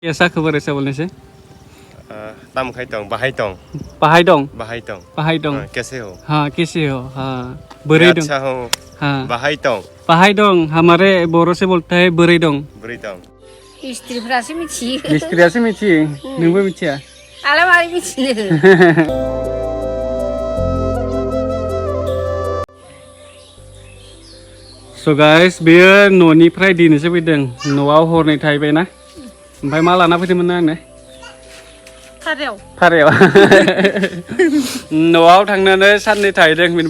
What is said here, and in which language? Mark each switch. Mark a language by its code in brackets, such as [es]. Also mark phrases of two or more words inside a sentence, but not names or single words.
[hi] कैसा खबर ऐसा बोलने से? [brx] तम खाइतों बाहाय दं बाहाय दं बाहाय दं [hi] कैसे हो? हाँ कैसे हो? हाँ मैं [brx] बोरै दं [hi] अच्छा हूँ हाँ [brx] बाहाय [hi] दं हमारे बोरो से बोलता है [brx] बोरै दं स्त्रीफ्रासो मिथियो मिस्त्रियासो मिथियो नोंबो मिथिया आलाय मारै मिथिनो [en] So guys [brx] बेयो न'निफ्राय दिनैसो फैदों न'आव हरनै थाहैबायना ओमफ्राय मा लाना फैदोंमोन आंनो भारायाव न'आव थांनानै साननै थाहैदों बेनिफ्राय